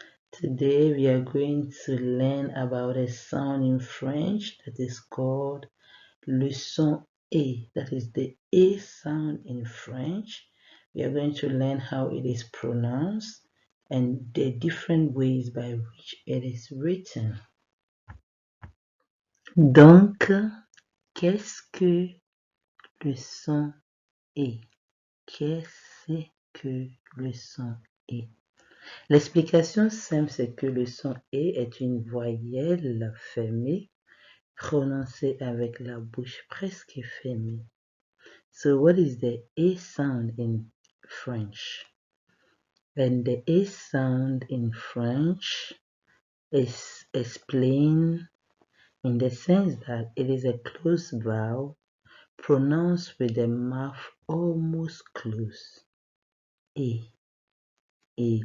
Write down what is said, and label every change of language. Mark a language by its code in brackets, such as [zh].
[en] Today we are going to learn about a sound in French that is called le son E, that is the E sound in French. We are going to learn how it is pronounced and the different ways by which it is written. [fr] Donc, qu'est-ce que le son E? Qu'est-ce que le son E? L'explication simple, c'est que le son E est une voyelle fermée prononcée avec la bouche presque fermée. [en] So what is the A sound in French? And the A sound in French is explained in the sense that it is a closed vowel pronounced with the mouth almost closed. A. A.